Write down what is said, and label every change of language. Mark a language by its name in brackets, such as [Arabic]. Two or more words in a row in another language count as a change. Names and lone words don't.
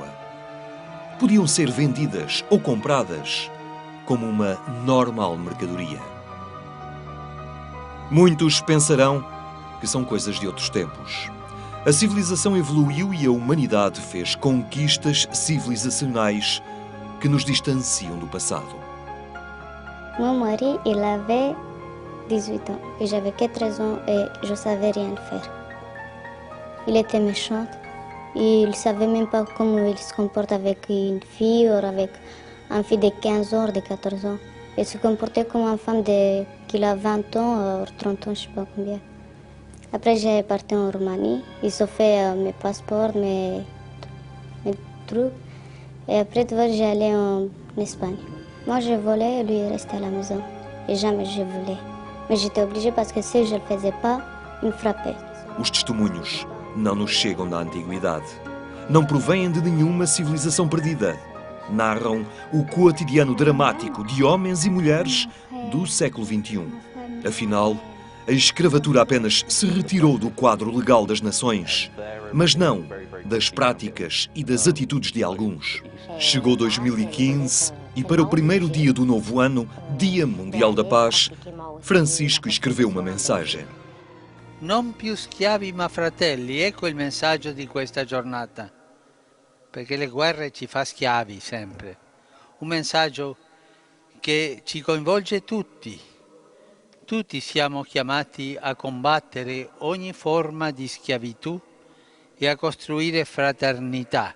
[Portuguese] Podiam ser vendidas ou compradas como uma normal mercadoria. Muitos pensarão que são coisas de outros tempos. A civilização evoluiu e a humanidade fez conquistas civilizacionais que nos distanciam do passado. [French] Mon mari, il avait 18 ans et j'avais que 13 ans et je savais rien faire. Il était méchant. Il ne savait même pas comment il se comporte avec une fille ou avec un fille de 15 ans, de 14 ans. Il se comportait comme une femme qui a 20 ans ou 30 ans, je ne sais pas combien. Après, j'ai parti en Roumanie. Ils ont fait mes passeports, mes trucs. Et après, j'ai allé en Espagne. Moi, je volais et lui, il restait à la maison. Et jamais je voulais. Mais j'étais obligée parce que si je ne le faisais pas, il me frappait. [Portuguese] Os testemunhos não nos chegam da antiguidade. Não provêm de nenhuma civilização perdida. Narram o cotidiano dramático de homens e mulheres do século XXI. Afinal, a escravatura apenas se retirou do quadro legal das nações, mas não das práticas e das atitudes de alguns. Chegou 2015 e para o primeiro dia do novo ano, Dia Mundial da Paz, Francisco escreveu uma mensagem. [Italian] Non più schiavi ma fratelli, ecco il messaggio di questa giornata, perché le guerre ci fa schiavi sempre. Un messaggio che ci coinvolge tutti. Tutti siamo chiamati a combattere ogni forma di schiavitù e a costruire fraternità.